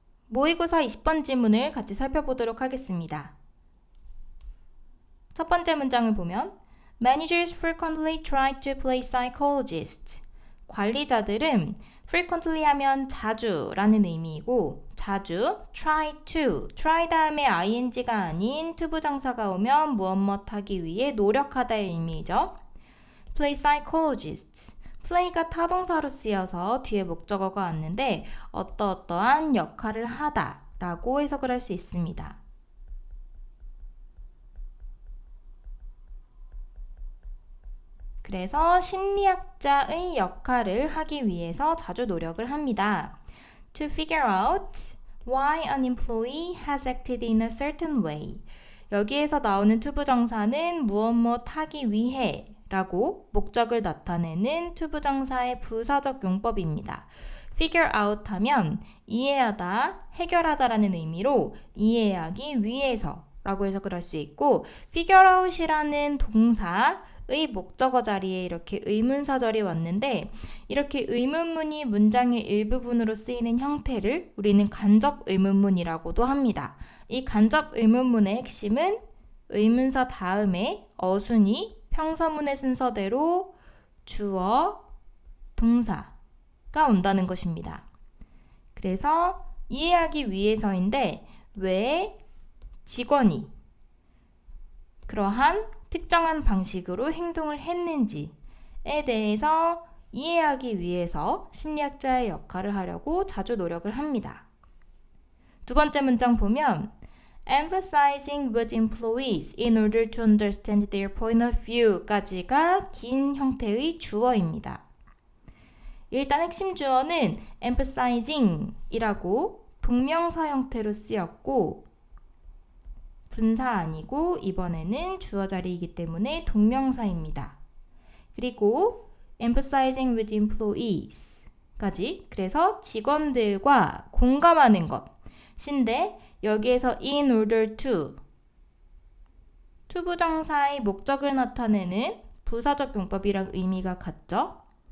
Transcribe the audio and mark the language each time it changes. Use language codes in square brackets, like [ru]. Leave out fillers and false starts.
[ko] 모의고사 20번 지문을 같이 살펴보도록 하겠습니다. 첫 번째 문장을 보면 [en] Managers frequently try to play psychologists. [ko] 관리자들은 frequently 하면 자주 라는 의미이고 자주 try 다음에 ing가 아닌 투부정사가 오면 무엇 하기 위해 노력하다의 의미이죠. [en] play psychologists. [ko] play가 타동사로 쓰여서 뒤에 목적어가 왔는데 어떠한 역할을 하다 라고 해석을 할 수 있습니다. 그래서 심리학자의 역할을 하기 위해서 자주 노력을 합니다. [en] To figure out why an employee has acted in a certain way. [ko] 여기에서 나오는 투부정사는 무엇 하기 위해 라고 목적을 나타내는 투부정사의 부사적 용법입니다. figure out 하면 이해하다, 해결하다 라는 의미로 이해하기 위해서 라고 해석을 할 수 있고 figure out이라는 동사의 목적어 자리에 이렇게 의문사절이 왔는데 이렇게 의문문이 문장의 일부분으로 쓰이는 형태를 우리는 간접 의문문이라고도 합니다. 이 간접 의문문의 핵심은 의문사 다음에 어순이 평서문의 순서대로 주어, 동사가 온다는 것입니다. 그래서 이해하기 위해서인데 왜 직원이 그러한 특정한 방식으로 행동을 했는지에 대해서 이해하기 위해서 심리학자의 역할을 하려고 자주 노력을 합니다. 두 번째 문장 보면 [en] emphasizing with employees in order to understand their point of view [ko] 까지가 긴 형태의 주어입니다. 일단 핵심 주어는 emphasizing 이라고 동명사 형태로 쓰였고 분사 아니고 이번에는 주어 자리이기 때문에 동명사입니다. 그리고 [en] emphasizing with employees [ko] 까지 그래서 직원들과 공감하는 것인데 여기에서 in order to 투부정사의 목적을 나타내는 부사적 용법이랑 의미가 같죠?